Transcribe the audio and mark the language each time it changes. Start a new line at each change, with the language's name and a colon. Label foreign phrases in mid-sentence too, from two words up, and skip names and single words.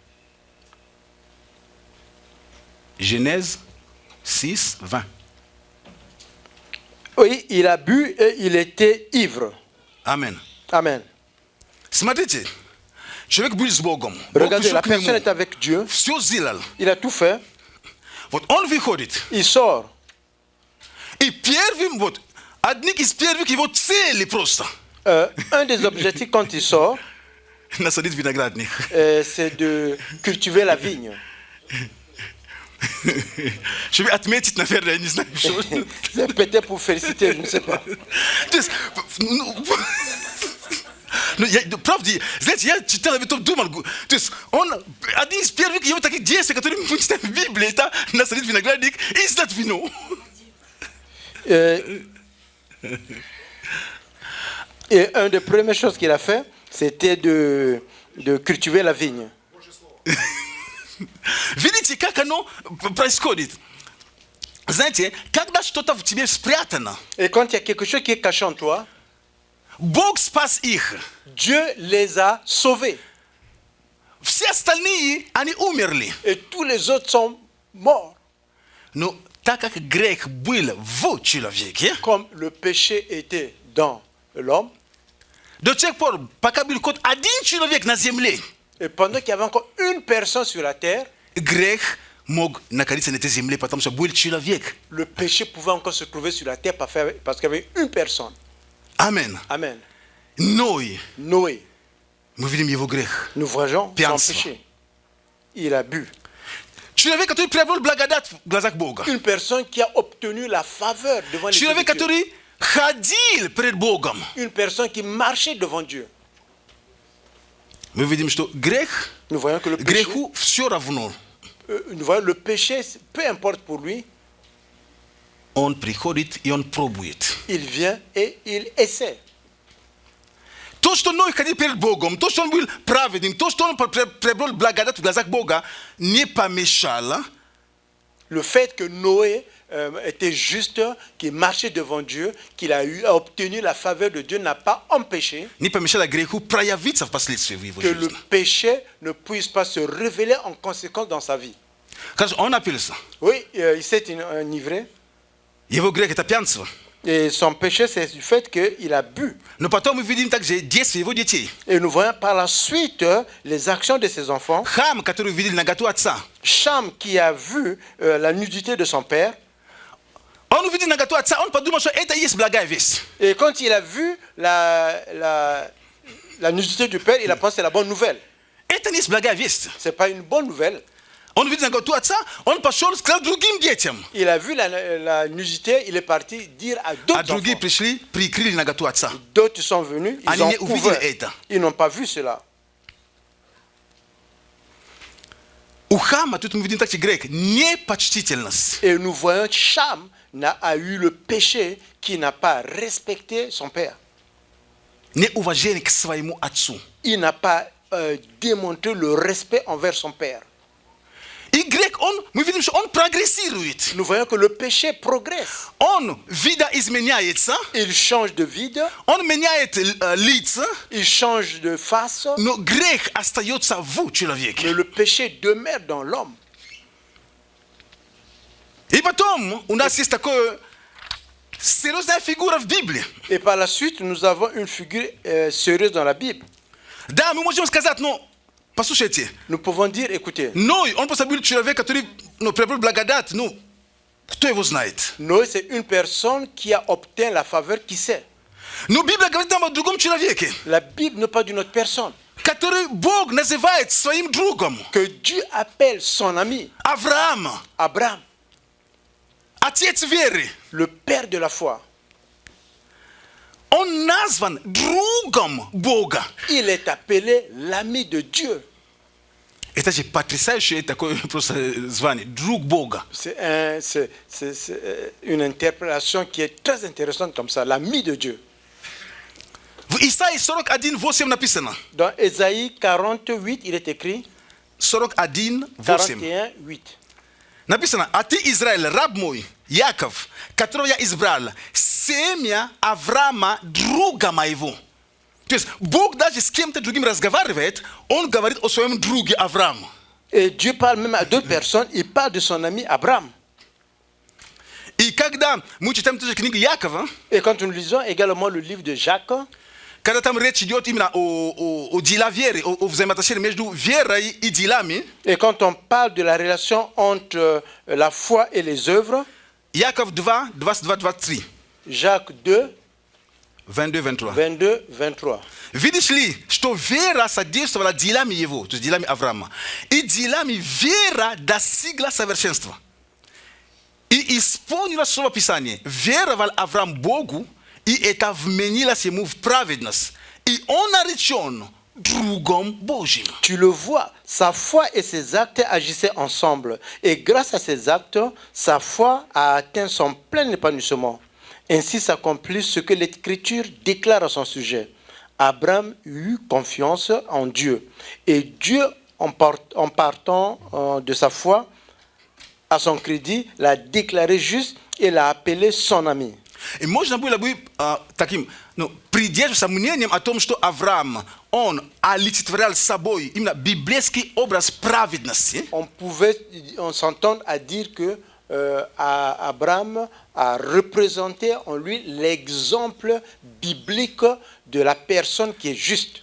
French: Genèse 6, 20. Oui, il a bu et il était ivre. Amen. Amen.
Russian: Смотрите, человек был с Богом. Бог
French: Regardez,
Russian: пришел
French: la
Russian: к нему,
French: personne est avec Dieu.
Russian: все сделал.
French: Il a tout fait.
Russian: Вот он выходит.
French: Il sort.
Russian: И первым, вот, одним из первых его целей просто
French: Un des objectifs quand il sort,
Russian: насадить виноградник.
French: c'est de cultiver la vigne.
Russian: Чтобы отметить, наверное, я не знаю, что.
French: C'est peut-être pour féliciter, je ne sais pas.
Russian: То есть, правда, знаете, я читал, я потом думал, то есть он, один из первых его таких действий, которые мы читаем в Библии, это насадить виноградник и сдать вино.
French: Et une des premières choses qu'il a fait, c'était de cultiver la vigne.
Russian: Видите, как оно происходит? Знаете, когда что-то в тебе спрятано,
French: Et quand il y a quelque chose qui est caché en toi,
Russian: Бог спас их.
French: Dieu les a sauvés.
Russian: Все остальные, они умерли.
French: Et tous les autres sont morts.
Russian: Но так как грех был в человеке,
French: Comme le péché était dans l'homme,
Russian: до тех пор, пока был хоть один человек на земле,
French: et pendant qu'il y avait encore une personne sur la terre,
Russian: грех мог находиться на этой земле, потому что был человек.
French: le péché pouvait encore se trouver sur la terre parce qu'il y avait une personne.
Russian: Амен.
French: Amen.
Russian: Ной,
French: Noé,
Russian: мы видим его грех.
French: nous voyons son
Russian: Пьянство.
French: péché. Il a bu.
Russian: Человек, который приобрел благодать в глазах Бога.
French: Une personne qui a obtenu la faveur devant les yeux
Russian: Человек,
French: de Dieu.
Russian: который ходил пред Богом.
French: Une personne qui marchait devant Dieu.
Russian: Мы видим, что грех,
French: Nous voyons que le péché,
Russian: греху все равно.
French: nous voyons le péché, peu importe pour lui,
Russian: Он приходит и он пробует.
French: il vient et il essaie.
Russian: То, что Ной ходил перед Богом, то, что он был праведным, то, что он приобрел благодать в глазах Бога, не помешало
French: Le fait que Noé était juste, qu'il marchait devant Dieu, qu'il a obtenu la faveur de Dieu, n'a pas empêché
Russian: не помешало греху проявиться впоследствии в его
French: que le
Russian: жизни.
French: péché ne puisse pas se révéler en conséquence dans sa vie.
Russian: Кажу, он напился.
French: Oui, il s'est enivré.
Russian: Его грех это пьянство.
French: Et son péché, c'est du fait qu'il a bu.
Russian: Но потом мы видим также действия его детей.
French: Et nous voyons par la suite les actions de ses enfants.
Russian: Хам, который увидел наготу отца.
French: Cham, qui a vu la nudité de son père.
Russian: Он увидел наготу отца, он подумал, что это и есть благая весть.
French: Et quand il a vu la nudité du père, il a pensé que c'est la bonne nouvelle.
Russian: Это не есть благая весть.
French: Ce n'est pas une bonne nouvelle.
Russian: Он увидел наготу отца, он пошел, сказал другим детям.
French: Il a vu la nudité, il est parti dire à
Russian: А
French: d'autres
Russian: другие
French: enfants.
Russian: пришли, прикрыли наготу отца.
French: D'autres sont venus, ils
Russian: Они
French: ont
Russian: не увидели
French: couvert.
Russian: это.
French: Ils n'ont pas vu cela.
Russian: У Хама, тут мы видим также грех, непочтительность.
French: Et nous voyons que Cham a eu le péché qui n'a pas respecté son père.
Russian: Неуважение к своему отцу.
French: Il n'a pas démontré le respect envers son père.
Russian: И грех, мы видим, что он прогрессирует.
French: Nous voyons que le péché progresse.
Russian: Он видоизменяется,
French: Il change de vide,
Russian: он меняет лица,
French: il change de face,
Russian: но грех остается в человеке.
French: mais le péché demeure dans l'homme.
Russian: И потом у нас есть такое серьезная фигура в Библии.
French: Et par la suite, nous avons une figure sérieuse dans la Bible.
Russian: Да, мы можем сказать, послушайте,
French: Nous pouvons dire, écoutez,
Russian: Ной, он просто был человек, который, приобрел благодать, кто его знает?
French: Noé, c'est une personne qui a obtenu la faveur, qui sait.
Russian: Но Библия говорит нам о другом человеке,
French: La Bible n'est pas d'une autre personne.
Russian: который Бог называет своим другом.
French: Que Dieu appelle son ami,
Russian: Авраам,
French: Abraham,
Russian: отец веры.
French: le père de la foi.
Russian: Он назван другом Бога.
French: Il est appelé l'ami de Dieu.
Russian: Это же потрясающее такое просто звание. Друг Бога.
French: C'est une interprétation qui est très intéressante comme ça, l'ami de Dieu.
Russian: В Исаии 41:8 написано.
French: Dans Ésaïe 48, il est écrit 41:8. 41, 8.
Russian: Написано, а ты, Израиль, раб мой, Яков, которого я избрал, семя Авраама, друга моего. То есть Бог даже с кем-то другим разговаривает, он говорит о своем друге Аврааму.
French: Et Dieu parle même à d'autres personnes, il parle de son ami Abraham.
Russian: И когда мы читаем тоже книгу Якова,
French: Et quand nous lisons également le livre de Jacques,
Russian: когда там речь идет именно о делах веры, о взаимоотношении между верой и делами,
French: et quand on parle de la relation entre la foi et les œuvres,
Russian: Яков 2, 22-23,
French: Jacques 2, 22-23. 22, 23.
Russian: Видишь ли, что вера содействовала делами его, то есть делами Авраама, и делами вера достигла совершенства. И исполнила слово Писания. Веровал Авраам Богу, и это вменилось ему в праведность. И он наречен другом Божьим.
French: Tu le vois, sa foi et ses actes agissaient ensemble. Et grâce à ces actes, sa foi a atteint son plein épanouissement. Ainsi s'accomplit ce que l'Écriture déclare à son sujet. Abraham eut confiance en Dieu. Et Dieu, en partant de sa foi à son crédit, l'a déclaré juste et l'a appelé son ami.
Russian: И можно было бы таким, придерживаться мнением о том, что Авраам, он олицетворял собой именно библейский образ праведности.
French: On s'entend à dire que Abraham a représenté en lui l'exemple biblique de la personne qui est juste.